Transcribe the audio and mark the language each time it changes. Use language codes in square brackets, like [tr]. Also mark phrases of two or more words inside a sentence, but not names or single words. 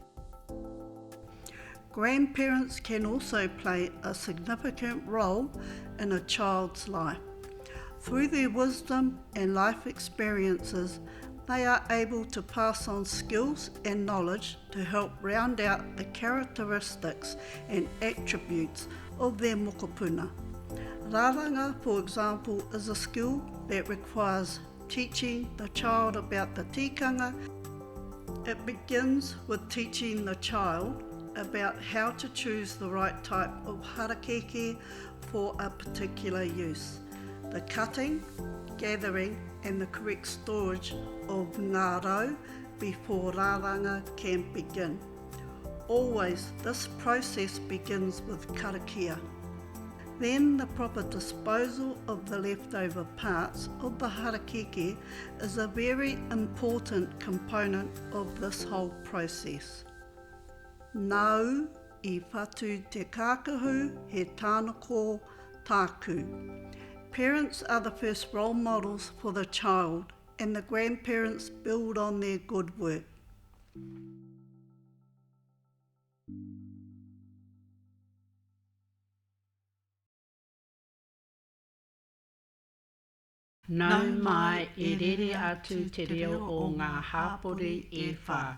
[en] Grandparents can also play a significant role in a child's life. Through their wisdom and life experiences, they are able to pass on skills and knowledge to help round out the characteristics and attributes of their mokopuna. Rāranga, for example, is a skill that requires teaching the child about the tikanga. It begins with teaching the child about how to choose the right type of harakeke for a particular use, the cutting, gathering and the correct storage of [mi] ngā rau [en] before rāranga can begin. Always, this process begins with karakia. Then the proper disposal of the leftover parts of the harakeke is a very important component of this whole process. [mi] Nau I whatu te kākahu he tānako tāku. [en] Parents are the first role models for the child, and the grandparents build on their good work. [mi] Nau mai e rere atu te reo o ngā hapori e whā.